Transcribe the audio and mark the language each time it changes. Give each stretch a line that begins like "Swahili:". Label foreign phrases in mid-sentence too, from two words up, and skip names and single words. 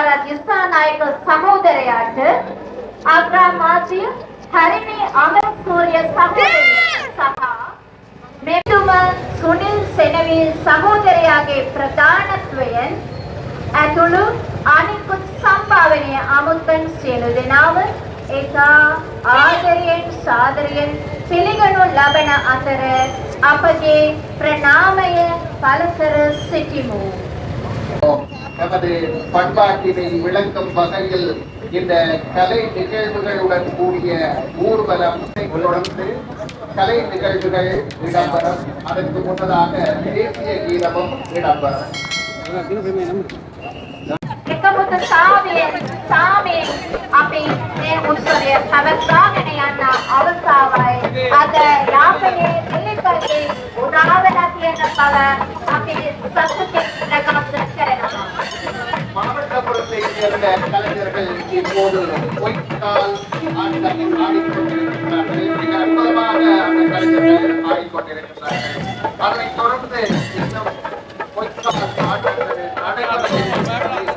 Sinhala: දිසානායක සහෝදරයාට අග්‍රාමාත්‍ය හරිනී අමරසූරිය සහෝදරයා සහ මෙතුම සුනිල් සෙනවිල් සහෝදරයාගේ ප්‍රධානත්වයෙන් ඇතුළු අනිකුත් සම්භාවනීය ආමුත්තන් සියලු දෙනාම ඒකා ආදරයෙන් සාදරයෙන් පිළිගනු ලබන අතර අපගේ ප්‍රණාමය පළ කර සිටිමු.
Tamil: நமது பண்பாட்டினை விளக்கும் வகையில் இந்த கலை நிகழ்வுகளுடன் கூடிய ஊர்வலம் தொடர்ந்து கலை நிகழ்வுகள் இடம்பெறும். அதற்கு முன்னதாக தேசிய கீதமும் இடம்பெறும்.
Sinhala: එකමුතු සාමයෙන් අපි මේ උත්සවය පවත්වාගෙන යන අවස්ථාවයි අද යාපනයේ පිළිපැදේ උදාවන තියෙන බව අපි සතුටින් ප්‍රකාශ කරනවා.
Tamil: மாவட்டப்புறத்தை சேர்ந்த கலைஞர்கள் இப்போது பொய்க்கால் ஆட்டத்தை ஆடிக்கொண்டிருக்கிறார்கள். மிக அற்புதமாக அந்த கலைஞர்கள் ஆடிக்கொண்டிருக்கிறார்கள். அதனைத் தொடர்ந்து இன்னும் பொய்க்கால் ஆட்டங்கள் நடைபெறும்.